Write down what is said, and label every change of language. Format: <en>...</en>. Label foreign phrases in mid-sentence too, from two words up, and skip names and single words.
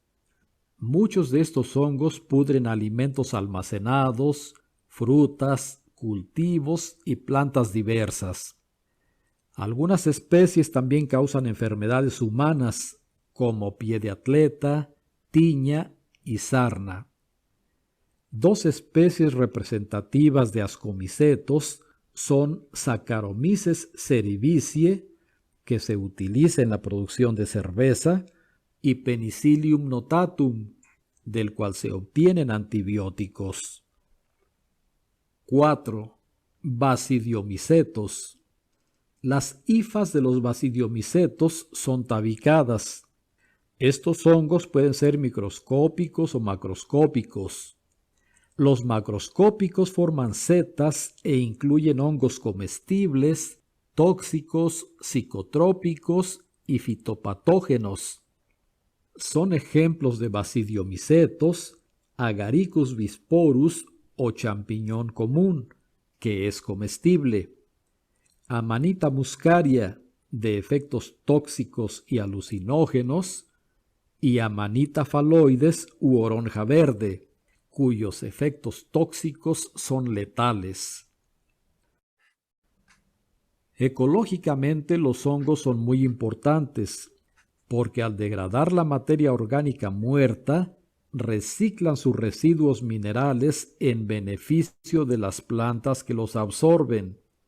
<es>Muchos de estos hongos pudren alimentos almacenados, frutas, cultivos y plantas diversas. Algunas especies también causan enfermedades humanas, como pie de atleta, tiña y sarna. 2 especies representativas de ascomycetos son Saccharomyces cerevisiae, que se utiliza en la producción de cerveza, y Penicillium notatum, del cual se obtienen antibióticos. 4. Basidiomycetos. Las hifas de los basidiomycetos son tabicadas. Estos hongos pueden ser microscópicos o macroscópicos. Los macroscópicos forman setas e incluyen hongos comestibles, tóxicos, psicotrópicos y fitopatógenos. Son ejemplos de basidiomycetos Agaricus bisporus o champiñón común, que es comestible; Amanita muscaria, de efectos tóxicos y alucinógenos; y Amanita phalloides u oronja verde, cuyos efectos tóxicos son letales. Ecológicamente, los hongos son muy importantes, porque al degradar la materia orgánica muerta, reciclan sus residuos minerales en beneficio de las plantas que los absorben.</es>